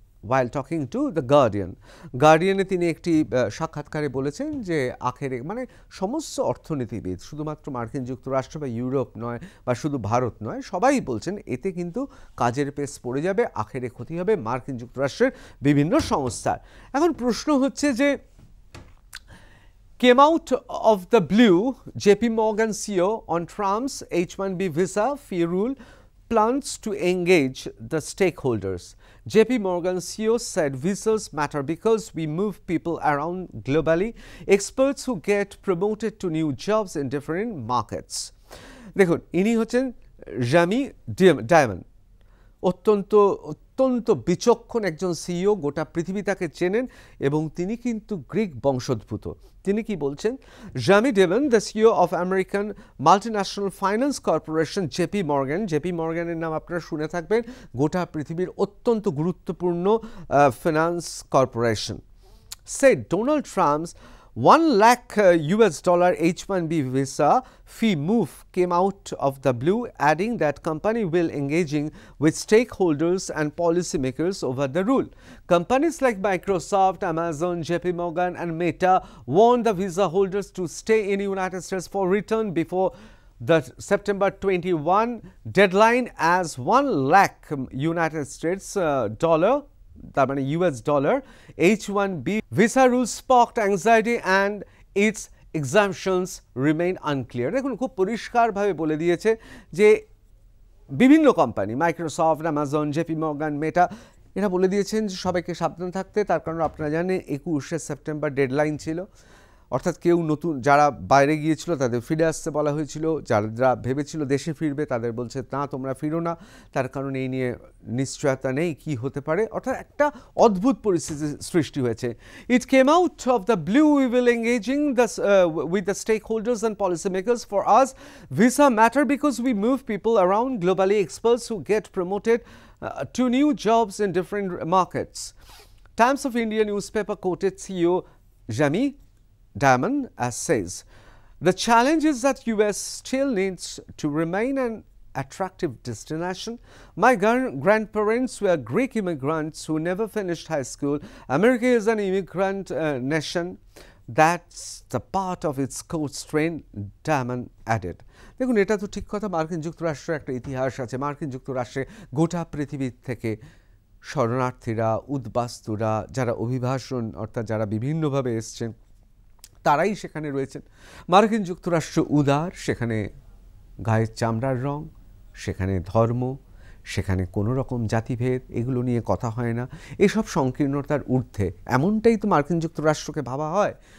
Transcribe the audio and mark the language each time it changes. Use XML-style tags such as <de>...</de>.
<en>while talking to the</en> <bn>গার্ডিয়ানে তিনি একটি সাক্ষাৎকারে বলেছেন যে আখেরে মানে সমস্ত অর্থনীতিবিদ শুধুমাত্র মার্কিন যুক্তরাষ্ট্র বা ইউরোপ নয় বা শুধু ভারত নয়, সবাই বলছেন এতে কিন্তু কাজের পেস পড়ে যাবে, আখেরে ক্ষতি হবে মার্কিন যুক্তরাষ্ট্রের বিভিন্ন সংস্থার। এখন প্রশ্ন হচ্ছে যে</bn> <en>came out of the blue, JP Morgan CEO on Trump's H-1B visa fee rule plans to engage the stakeholders. JP Morgan CEO said visas matter because we move people around globally, experts who get promoted to new jobs in different markets.</en> <bn>দেখুন ইনি হচ্ছেন জামি diamond, অত্যন্ত বিচক্ষণ একজন CEO, গোটা পৃথিবী তাকে চেনেন এবং তিনি কিন্তু গ্রিক বংশোদ্ভূত। তিনি কি বলছেন?</bn> <en>Jamie Diamond, the CEO of American multinational finance corporation JP মর্গ্যানের</en> <bn>নাম আপনারা শুনে থাকবেন, গোটা পৃথিবীর অত্যন্ত গুরুত্বপূর্ণ finance corporation,</bn> <en>said Donald Trump's $1 lakh US H-1B visa fee move came out of the blue, adding that company will engaging with stakeholders and policymakers over the rule. Companies like Microsoft, Amazon, JP Morgan and Meta want the visa holders to stay in the United States for return before the September 21 deadline, as $1 lakh United States dollar,</en> <bn>তার মানে</bn> <en>US dollar H-1B visa rules sparked anxiety and its exemptions remain unclear.</en> <bn>দেখুন খুব পরিষ্কারভাবে বলে দিয়েছে যে বিভিন্ন company Microsoft, Amazon, JP Morgan, মেটা এরা বলে দিয়েছেন যে সবাইকে সাবধান থাকতে, তার কারণ আপনারা জানেন 21শে সেপ্টেম্বর ডেডলাইন ছিল, অর্থাৎ কেউ নতুন যারা বাইরে গিয়েছিল তাদের ফিরে আসতে বলা হয়েছিল, যারা ভেবেছিল দেশে ফিরবে তাদের বলছে না তোমরা ফিরো না, তার কারণ এই নিয়ে নিশ্চয়তা নেই কি হতে পারে, অর্থাৎ একটা অদ্ভুত পরিস্থিতি সৃষ্টি হয়েছে।</bn> <en>It came out of the blue, we will engaging with the stake holders and policy makers for US visa matter because we move people around globally, experts who get promoted to new jobs in different markets. Times of India newspaper quoted CEO Jami Diamond as says, the challenge is that US still needs to remain an attractive destination. My grandparents were Greek immigrants who never finished high school. America is an immigrant nation. That's the part of its core strength, Diamond added.</en> <bn>দেখুন এটা তো ঠিক কথা, মার্কিন যুক্তরাষ্ট্রের একটা ইতিহাস আছে, মার্কিন যুক্তরাষ্ট্রে গোটা পৃথিবী থেকে শরণার্থীরা, উদ্বাস্তুরা, যারা অভিবাসন অর্থাৎ যারা বিভিন্নভাবে এসছেন তারাই সেখানে রয়েছেন। মার্কিন যুক্তরাষ্ট্র উদার, সেখানে গায়ের চামড়ার রং, সেখানে ধর্ম, সেখানে কোনো রকম জাতিভেদ এগুলো নিয়ে কথা হয় না, এসব সংকীর্ণতার ঊর্ধ্বে, এমনটাই তো মার্কিন যুক্তরাষ্ট্রকে ভাবা হয়।</bn>